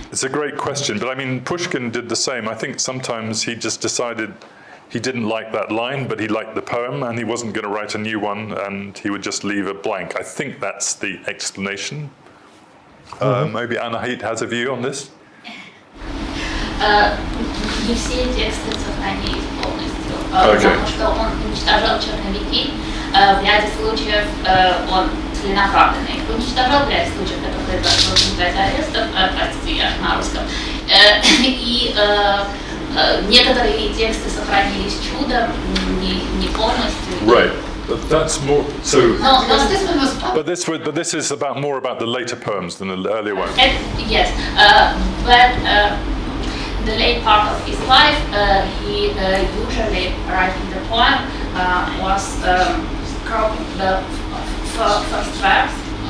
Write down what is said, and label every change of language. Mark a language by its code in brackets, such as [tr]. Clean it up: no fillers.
[en] It's a great question, but I mean, Pushkin did the same. I think sometimes he just decided he didn't like that line, but he liked the poem, and he wasn't going to write a new one, and he would just leave it blank. I think that's the explanation. Maybe Anahit has a view on this? [ru] Не все тексты сохранились полностью, потому что он уничтожал черновики. В ряде случаев он целенаправленно их уничтожал, в ряде случаев это произошло в результате арестов, простите, я на русском. И некоторые тексты сохранились чудом, не полностью. [en] Right. That's more so. No, this one was. But this is more about the later poems than the earlier ones. Yes, but the late part of his life, he usually writing the poem was cropping the first verse.